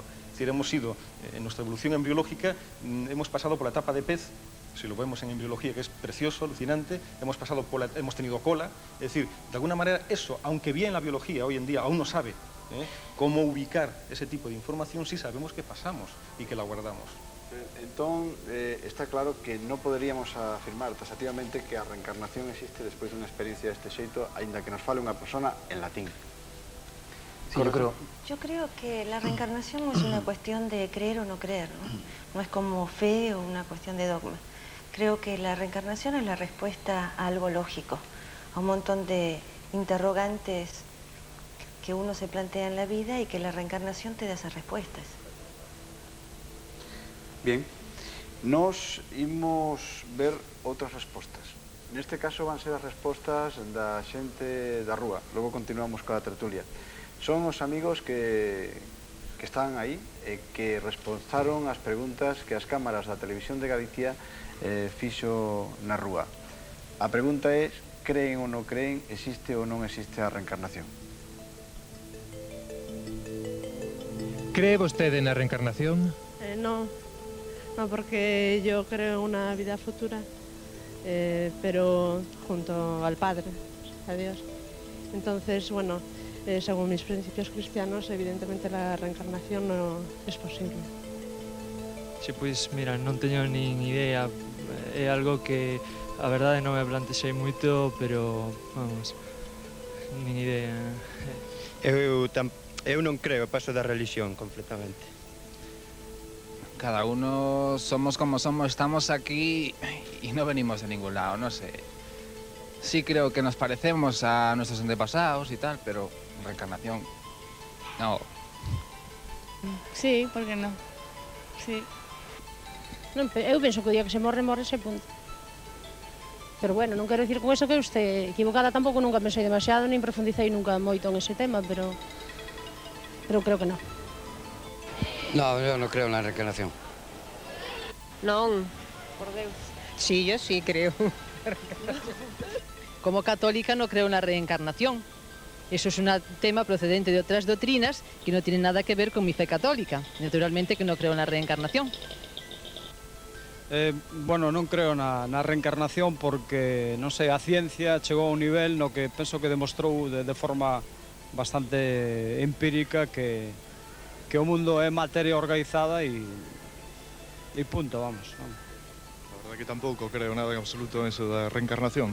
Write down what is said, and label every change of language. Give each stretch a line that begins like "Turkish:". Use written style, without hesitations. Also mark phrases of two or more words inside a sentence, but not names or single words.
Spanish: Es decir, hemos ido, en nuestra evolución embriológica, hemos pasado por la etapa de pez, si lo vemos en embriología, que es precioso, alucinante, hemos tenido cola. Es decir, de alguna manera eso, aunque bien la biología hoy en día aún no sabe cómo ubicar ese tipo de información, sí sabemos que pasamos y que la guardamos.
Galician: Entón, está claro que non poderíamos afirmar taxativamente que a reencarnación existe despois dunha experiencia deste xeito, aínda que nos fale unha persona en latín.
Spanish: Sí, yo creo. Yo creo que la reencarnación no es una cuestión de creer o no creer, ¿no? No es como fe o una cuestión de dogma. Creo que la reencarnación es la respuesta a algo lógico, a un montón de interrogantes que uno se plantea en la vida y que la reencarnación te da esas respuestas. Bien,
Galician: nos imos ver outras respostas. Neste caso van ser as respostas da xente da rúa. Logo continuamos coa tertulia. Son os amigos que están aí e que responsaron as preguntas que as cámaras da Televisión de Galicia fixo na rúa. A pregunta é: creen ou non creen, existe ou non existe a reencarnación? ¿Cree vostede na reencarnación?
Spanish: No, porque yo creo en una vida futura, pero junto al Padre, a Dios. Entonces, bueno, según mis principios cristianos, evidentemente la reencarnación no es posible.
Galician: Sí, pois, mira, non teño nin idea. É algo que, a verdade, non me plantexei moito, pero, vamos, nin idea. Eu non creo, paso da religión completamente.
Spanish: Cada uno somos como somos, estamos aquí y no venimos de ningún lado, no sé. Sí creo que nos parecemos a nuestros antepasados y tal, pero reencarnación, no.
Galician: Sí, por que non? Sí. Non, eu penso que o día que se morre, ese punto. Pero bueno, non quero dicir con eso que eu este equivocada, tampouco nunca pensei demasiado, nin profundicei nunca moito en ese tema, pero creo que non.
Spanish: No, yo no creo en la reencarnación.
Galician: Non, por Deus.
Spanish: Sí, yo sí creo. Como católica no creo en la reencarnación. Eso es un tema procedente de otras doctrinas que no tiene nada que ver con mi fe católica. Naturalmente que no creo en la reencarnación. Bueno,
Galician: non creo na reencarnación porque, non sei, a ciencia chegou a un nivel no que penso que demostrou de forma bastante empírica que o mundo é materia organizada e punto, vamos.
Spanish: La verdad que tampouco creo nada en absoluto en eso da reencarnación.